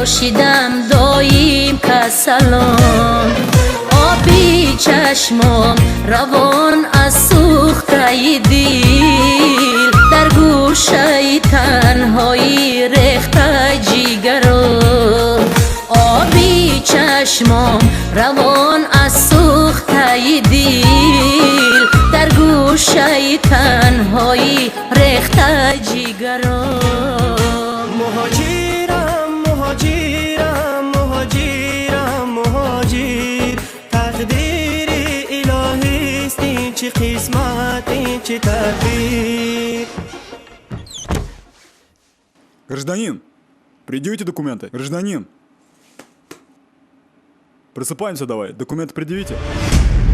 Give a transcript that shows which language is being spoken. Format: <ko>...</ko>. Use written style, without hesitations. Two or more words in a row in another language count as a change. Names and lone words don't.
<fa>شدم دایم کسلم آبی چشمم روان از سوخته دل در گوشه تنهایی ریخته جیگرم آبی چشمم روان از سوخته دل در گوشه تنهایی ریخته جیگرم مهاجرم مهاجرم مهاجرم مهاجر تقدیر الهی است این چه قسمت این چه تقدیر</fa> <ru>Гражданин, предъявите документы. Гражданин. Просыпаемся давай. Документы предъявите.</ru>